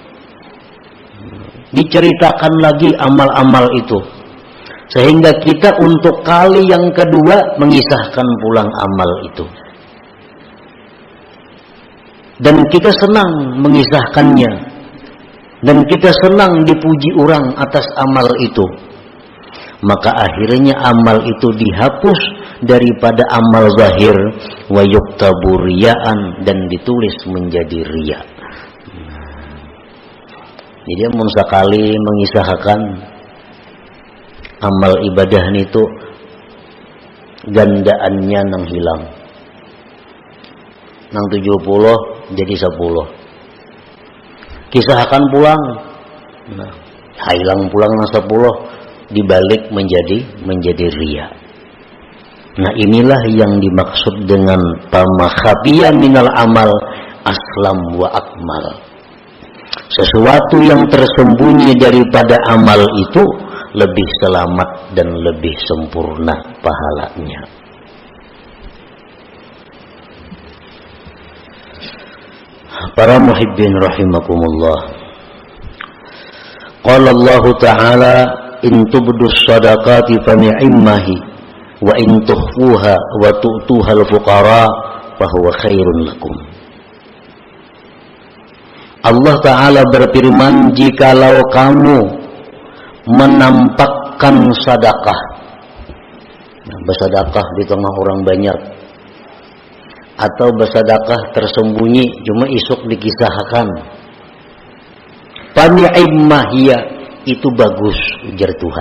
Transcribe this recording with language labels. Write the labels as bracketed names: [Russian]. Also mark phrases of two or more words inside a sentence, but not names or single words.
[Indonesian] diceritakan lagi amal-amal itu, sehingga kita untuk kali yang kedua mengisahkan pulang amal itu, dan kita senang mengisahkannya, dan kita senang dipuji orang atas amal itu. Maka akhirnya amal itu dihapus daripada amal zahir, [Arabic] ويكتب رياء, [Indonesian] dan ditulis menjadi riya. [Banjar] Jadi mun sakali mengisahkan amal ibadah itu gandaannya nang hilang. Nang 70 jadi 10. Kisahkan pulang. Nah, hilang pulang nang 10 dibalik menjadi riya. [Indonesian] Nah inilah yang dimaksud dengan [Arabic] ما خفي من العمل أسلم وأكمل. [Indonesian] Sesuatu yang tersembunyi daripada amal itu lebih selamat dan lebih sempurna pahalanya. Para muhibbin rahimakumullah. [Arabic] قال الله تعالى إن تبدوا الصدقات فنعما هي وإن تخفوها وتؤتوها الفقراء فهو خير لكم. [Indonesian] Allah Ta'ala berfirman, jikalau kamu menampakkan sedekah, bersedekah di tengah orang banyak, atau bersedekah tersembunyi cuma isuk dikisahkan, [Arabic] فنعما هي, [Indonesian] itu bagus, ujar Tuhan.